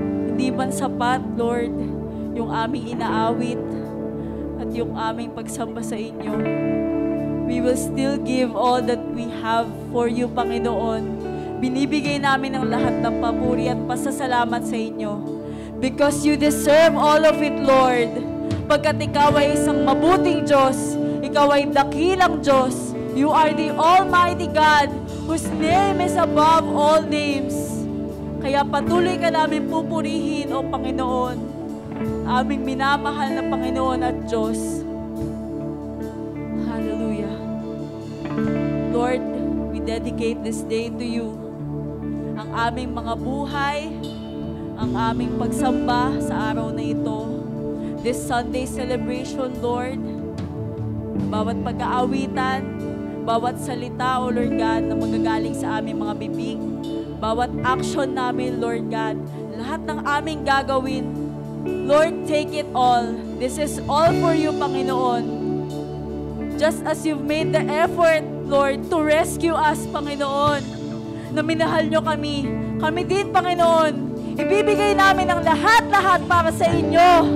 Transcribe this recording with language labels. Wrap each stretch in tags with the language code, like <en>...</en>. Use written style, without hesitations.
<tl>Hindi man sapat, Lord, yung aming inaawit at yung aming pagsamba sa inyo.</tl> <en>We will still give all that we have for you, Panginoon.</en> <tl>Binibigay namin ang lahat ng papuri at pasasalamat sa inyo.</tl> <en>Because you deserve all of it, Lord.</en> <tl>Pagkat ikaw ay isang mabuting Diyos, ikaw ay dakilang Diyos.</tl> <en>You are the Almighty God, whose name is above all names.</en> <tl>Kaya patuloy ka namin pupurihin, O Panginoon, aming minamahal na Panginoon at Diyos. Hallelujah.</tl> <en>Lord, we dedicate this day to you.</en> <tl>Ang aming mga buhay, ang aming pagsamba sa araw na ito.</tl> <en>This Sunday celebration,</en> <tl>Lord, bawat pag-aawitan, bawat salita, O Lord God, na magagaling sa aming mga bibig, bawat action namin, Lord God, lahat ng aming gagawin, Lord,</tl> <en>take it all. This is all for you, Panginoon. Just as you've made the effort, Lord, to rescue us, Panginoon,</en> <tl>na minahal nyo kami. Kami din, Panginoon, ibibigay namin ang lahat-lahat para sa inyo.</tl>